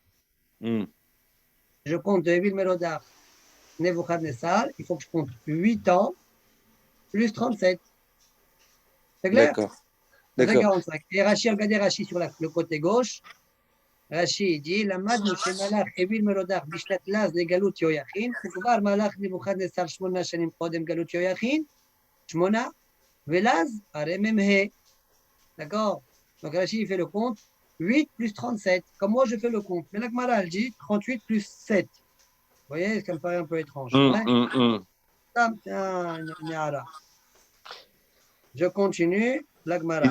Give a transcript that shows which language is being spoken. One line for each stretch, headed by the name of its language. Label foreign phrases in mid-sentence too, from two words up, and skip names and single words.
French: Je compte de Evil Merodach, Nebuchadnezzar, il faut que je compte 8 ans plus 37. C'est clair? D'accord. 45. Et Rashi, regardez Rashi sur le côté gauche.
Hebrew: Rashi dit למדנו שמלך אויל מרודך בשנת ל"ז לגלות יויכין וכבר מלך נבוכדנצר 8 שנים קודם גלות יויכין 8 ול"ז הרי מ"ה.
French: D'accord? Donc Rashi il fait le compte 8 plus 37. Comme moi je fais le compte. Mais la Gemara elle dit 38 plus 7. Vous voyez, ça me paraît un peu étrange. Je continue. La Gemara.